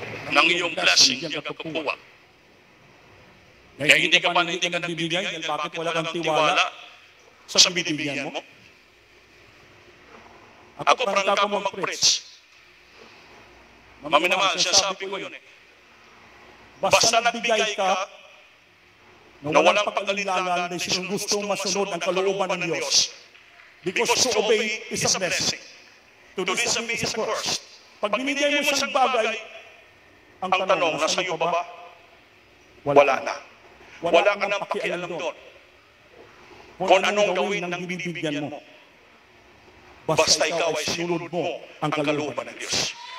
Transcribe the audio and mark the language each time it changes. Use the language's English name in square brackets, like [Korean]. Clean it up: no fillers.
[Filipino] Ng iyong blessing ka kukuha. Kaya hindi ka pa nagbibigay, dahil bakit wala kang tiwala sa binibigyan mo? Ako parang ako mag-preach. Maminamahal, sinasabi ko yun eh. Basta nagbigay ka, na walang pag-alilangan dahil sinong gustong masunod ang kalooban ng Diyos. [English] Because to obey is a blessing. To disobey is a curse. [Filipino] Pag binigay mo siyang bagay, ang tanong, nasa iyo ba? Wala na. Wala ka nang pakialam doon. Kung anong gawin ng binibigyan mo. Basta ikaw ay sinunod mo ang kalooban ng Diyos.